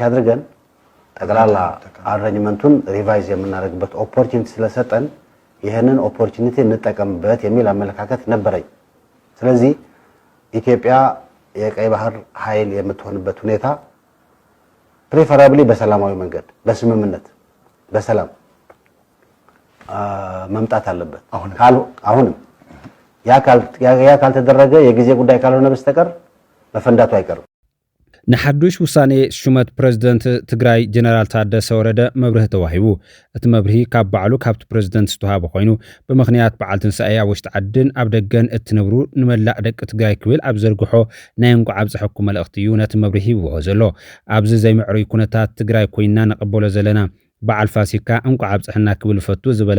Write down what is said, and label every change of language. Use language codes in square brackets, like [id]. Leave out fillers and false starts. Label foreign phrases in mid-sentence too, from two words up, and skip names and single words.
[am] አድርገን ጠቅላላ አሬንጅመንቱን ሪቫይዝ የምናደርግበት ኦፖርቹኒቲ ስለሰጠን ይሄንን ኦፖርቹኒቲ እንጠቀምበት የሚል አመለካከት ነበረኝ። ስለዚህ ኢትዮጵያ የቀይ ባህር ኃይል የምትሆንበት ሁኔታ ፕሪፈራብሊ በሰላማዊ መንገድ በስምምነት በሰላም መምጣት አለበት። አሁንም ያ ካልተደረገ የጊዜ ጉዳይ ካልሆነ በስተቀር መፈንዳቱ አይቀርም። [ti] ንሓዱሽ ውሳኔ ሹመት ፕሬዝደንት ትግራይ ጀነራል ታደሰ ወረደ መብርህ ተዋሂቡ። እቲ መብርሂ ካብ ባዕሉ ካብቲ ፕሬዝደንት ዝተዋሃበ ኮይኑ ብምኽንያት በዓል ትንሳኤ ኣብ ውሽጢ ዓድን ኣብ ደገን እትነብሩ ንመላእ ደቂ ትግራይ ክብል ኣብ ዘርግሖ ናይ እንቋዕ ዝሕኩ መልእኽቲ እዩ ነቲ መብርሂ ይውዖ ዘሎ። ኣብዚ ዘይምዕሩይ ኩነታት ትግራይ ኮይና ነቐበሎ ዘለና በዓል ፋሲካ እንቋ ዓብጽሕና ክብል ፈቱ ዝበለ